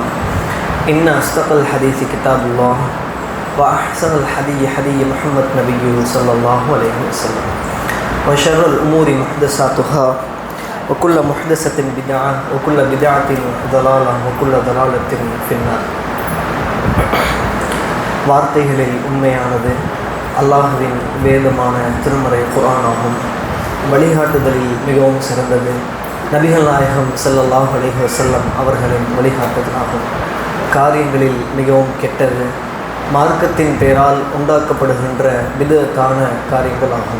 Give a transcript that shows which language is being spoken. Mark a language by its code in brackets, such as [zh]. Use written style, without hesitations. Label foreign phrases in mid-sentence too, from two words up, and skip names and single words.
[ar] إن أصدق الحديث كتاب الله وأحسن الحديث حديث محمد نبي صلى الله عليه وسلم وشر الأمور محدثاتها وكل محدثة بدعة وكل بدعة ضلالة وكل ضلالة في النار. [ta] வார்த்தைகளில் உண்மையானது அல்லாஹ்வின் வேதமான திருமறை குர்ஆனாகும். வழிகாட்டுதலில் மிகவும் சிறந்தது நபிகள் நாயகம் [ar] صلى الله عليه وسلم [ta] அவர்களின் வழிகாட்டுதலாகும். காரியங்களில் மிகவும் கெட்டது மார்க்கத்தின் பெயரால் உண்டாக்கப்படுகின்ற பிதஅத்தான காரியங்களாகும்.